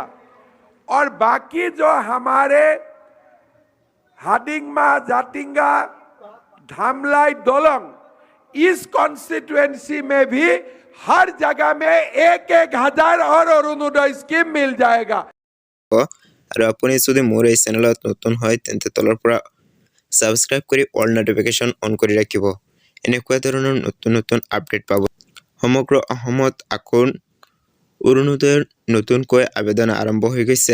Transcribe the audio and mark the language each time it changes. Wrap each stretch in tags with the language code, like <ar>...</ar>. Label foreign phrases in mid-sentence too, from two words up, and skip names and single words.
<hi>और बाकी जो हमारे हाडिंगमा, जाटिंगा, धामलाई, दोलंग इस कॉन्स्टिट्यूएंसी में भी हर जगह में 1,000 और अरुणोदय स्कीम मिल जाएगा।</hi> <as>আৰু আপুনি যদি মোৰ এই চেনেলত নতুন হয় তেন্তে তলৰ পৰা সাবস্ক্ৰাইব কৰি</as> <en>all notification on</en> <as>কৰি ৰাখিব। এনেকুৱা ধৰণৰ নতুন নতুন আপডেট পাব। সমগ্ৰ অসমত আকৌ অৰুণোদয়ৰ নতুনকৈ আবেদন আৰম্ভ হৈ গৈছে।</as>